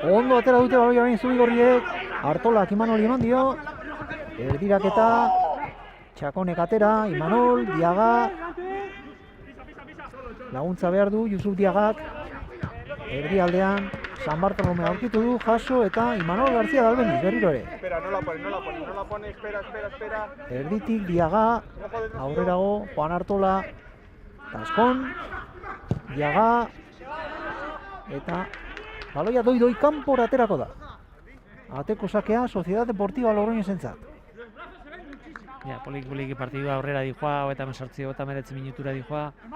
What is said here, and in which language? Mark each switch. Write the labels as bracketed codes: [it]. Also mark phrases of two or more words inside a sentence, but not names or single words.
[eu] Ondo atera dute baloia orain Zubigorriek, Artolak Imanoli eman dio, erdiraketa, Txakonek atera, Imanol, Diaga, laguntza behar du, Yusuf Diagak, erdialdean, San Bartolome aurkitu du, jaso eta Imanol García Dalbendiz, berriro ere. [es] Espera, no la pone, espera. [eu] Erditik Diaga, aurrerago, Juan Artola, Taskon, Diaga, eta baloia doi kanpora aterako da. Ateko sakea, Sociedad Deportiva Logroñesentzat. Ja, poliki partidua aurrera dijoa, eta 19 minutura dijoa.